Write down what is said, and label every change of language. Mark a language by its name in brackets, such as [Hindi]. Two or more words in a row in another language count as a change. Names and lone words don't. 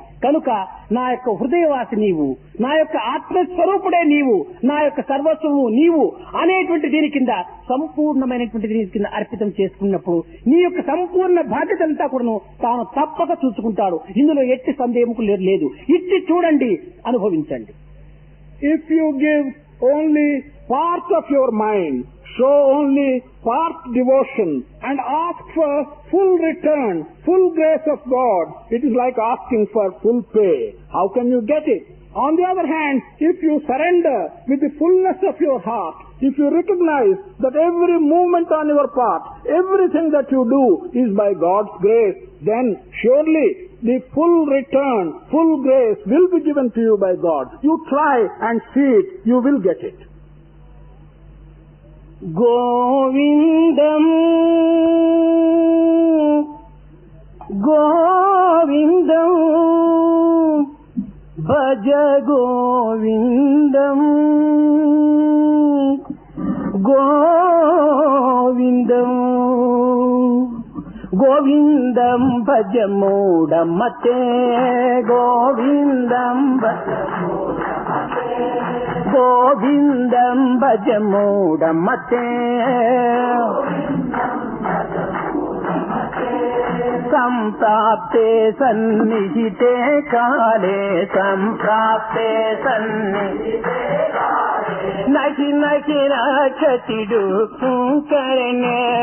[Telugu] కనుక నా యొక్క హృదయవాసి నీవు, నా యొక్క ఆత్మస్వరూపుడే నీవు, నా యొక్క సర్వస్వము నీవు అనేటువంటి దీని కింద సంపూర్ణమైనటువంటి దీని కింద అర్పితం చేసుకున్నప్పుడు నీ యొక్క సంపూర్ణ బాధ్యత అంతా కూడా తాను తప్పక చూసుకుంటాడు. ఇందులో ఎట్టి సందేహం లేదు. ఇచ్చి చూడండి, అనుభవించండి. [English] If you give only part of your mind, show only part devotion and ask for full return, full grace of God, it is like asking for full pay. How can you get it? On the other hand, if you surrender with the fullness of your heart, if you recognize that every movement on your part, everything that you do is by God's grace, then surely the full return, full grace will be given to you by God. You try and see it, you will get it. [Sanskrit] గోవిందం గోవిందం భజ గోవిందం గోవిందం గోవిందం భజ మూఢమతే గోవిందం గోవిందం భజ మూఢమతే సంప్రాప్తే సన్నిహితే కాలే సంప్రాప్తే సన్నిహితే నహి నహి రక్షతిడు కరణే